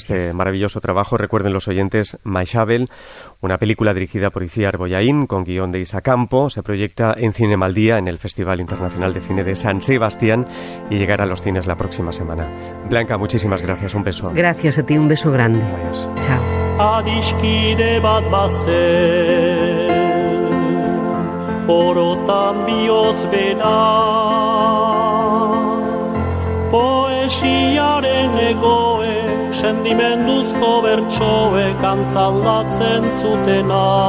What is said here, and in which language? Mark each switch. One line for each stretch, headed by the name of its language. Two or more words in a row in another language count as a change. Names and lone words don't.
Spanish: Por este maravilloso trabajo. Recuerden los oyentes, Maixabel, una película dirigida por Itziar Bollaín, con guión de Isa Campo. Se proyecta en Cinema al Día, en el Festival Internacional de Cine de San Sebastián, y llegará a los cines la próxima semana. Blanca, muchísimas gracias. Un beso. Gracias a ti, un beso grande. Adiós. Chao.
Basque: Adiskide bat bazen, orotan bihotz bera, poesiaren egoek, sendimenduzko bertsoek antzaldatzen zutena.